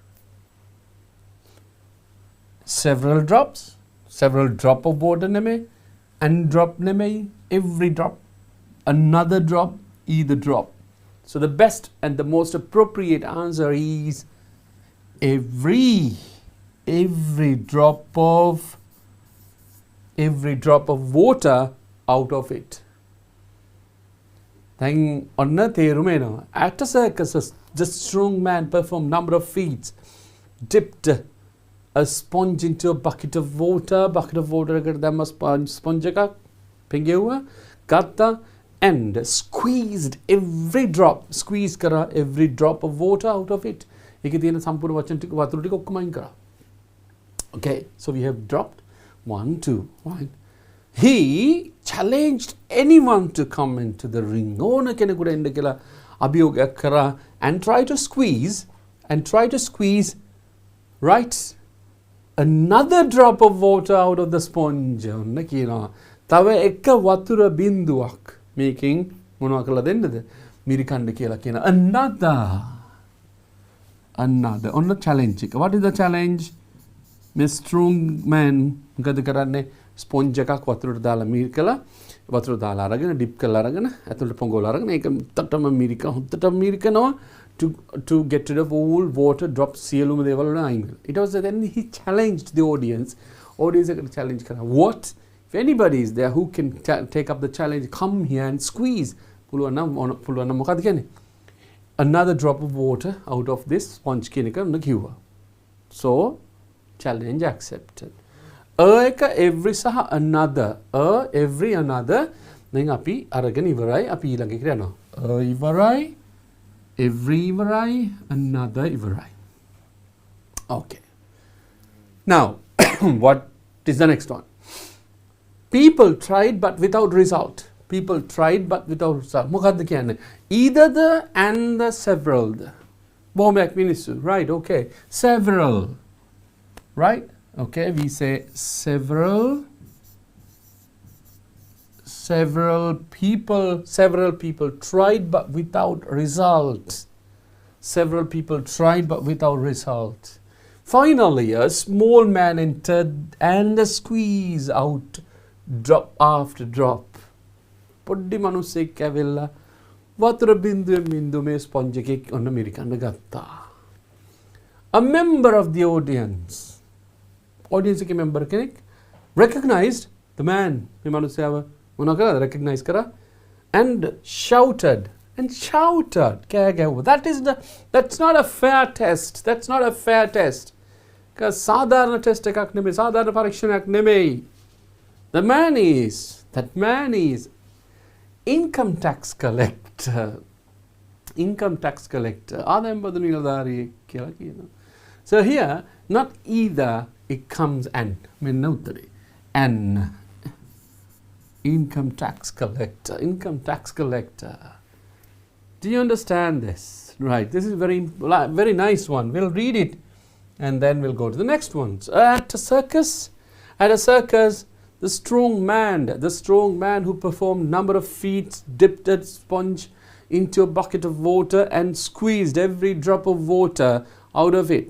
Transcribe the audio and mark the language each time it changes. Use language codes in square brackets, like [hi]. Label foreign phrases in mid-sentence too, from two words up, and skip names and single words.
[en] Several drop of water neme, and drop neme, every drop, another drop, either drop. So the best and the most appropriate answer is every drop of water out of it. [si] Then onna තේරුම එනවා. [en] At a circus, the strong man performed number of feats, dipped a sponge into a bucket of water [si] එකට දැම්ම [en] sponge [si] එකක් පෙඟෙව්වා ගත්තා [en] and squeezed every drop every drop of water out of it. [si] ඒකේ තියෙන සම්පූර්ණ වචන ටික වතුර ටික ඔක්කොම අයින් කරා. [en] Okay, so we have dropped 1 2 1. He challenged anyone to come into the ring. [si] ඕන කෙනෙකුට එන්න කියලා අභියෝගයක් කරා [en] and try to squeeze right another drop of water out of the sponge. [si] ඔන්න කියනවා තව එක වතුර බින්දුවක් මේකෙන් මොනවා කරලා දෙන්නද මිරිකන්න කියලා කියන another ඔන්න challenge එක. [en] What is the challenge? Miss strong man [si] මොකද කරන්නේ ස්පොන්ජ් එකක් වතුරට දාලා මිරිකලා වතුර දාලා අරගෙන ඩිප් කරලා අරගෙන ඇතුළට පොඟවලා අරගෙන ඒක හොඳටම මිරිකනවා [en] to get rid of all water drops [si] සියලුම දේවල් වල අයින් කරලා. [en] It was then he challenged the audience [si] එකට challenge කරා. [en] What if anybody is there who can take up the challenge, come here and squeeze [si] පුළුවන් නම් මොකද කියන්නේ [en] another drop of water out of this sponge [si] කියන එක කිව්වා. [en] So challenge accepted. [si] එක every සහ another [en] every another [si] දැන් අපි අරගෙන ඉවරයි අපි ඊළඟ එකට යනවා. ඉවරයි every ඉවරයි another ඉවරයි. [en] Okay. Now what is the next one? People tried but without result. [si] මොකද්ද කියන්නේ? [en] Either the and the several. [si] බොහොමයක් මිනිස්සු. [en] Right, okay. Several. Right? Okay, we say several people tried but without result. Finally, a small man entered and squeezed out drop after drop. [si] පොඩ්ඩි මිනිස්සෙක් ඇවිල්ලා වතුර බින්දුවේ මේ ස්පොන්ජ් එකේ ඔන්න මිරිකන්න ගත්තා. [en] A member of the audience [si] එකේ member කෙනෙක් [en] recognized the man [si] මේ මිනිස්සයාව මොනවා කරාද recognize කරා [en] and shouted [si] කෑ ගැහුවා. [en] that's not a fair test. [si] සාධාරණ ටෙස්ට් එකක් නෙමෙයි සාධාරණ පරීක්ෂණයක් නෙමෙයි. [en] that man is income tax collector [si] ආදායම් බදු නිලධාරියෙක් කියලා කියනවා. [en] So here not either it comes and [si] මෙන්න උත්තරේ [en] an income tax collector. Do you understand this? Right, this is very nice one. We'll read it and then we'll go to the next ones. At a circus the strong man who performed number of feats dipped a sponge into a bucket of water and squeezed every drop of water out of it.